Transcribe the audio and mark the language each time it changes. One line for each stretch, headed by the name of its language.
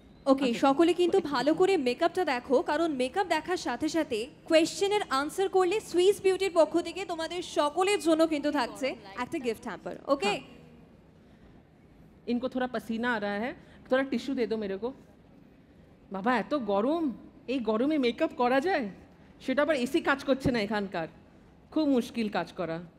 Bangla: ওকে, সকলে কিন্তু ভালো করে মেকআপটা দেখো, কারণ মেকআপ দেখার সাথে সাথে কোয়েশ্চেনের আনসার করলে সুইস বিউটির পক্ষ থেকে তোমাদের সকলের জন্য কিন্তু থাকছে একটা গিফট হ্যাম্পার. ওকে,
Hindi: इनको थोड़ा पसीना आ रहा है, थोड़ा टिश्यू दे दो मेरे को.
Bangla: বাবা এত গরম, এই গরমে মেকআপ করা যায়? সেটা আবার এসি কাজ করছে না এখানকার, খুব মুশকিল কাজ করা.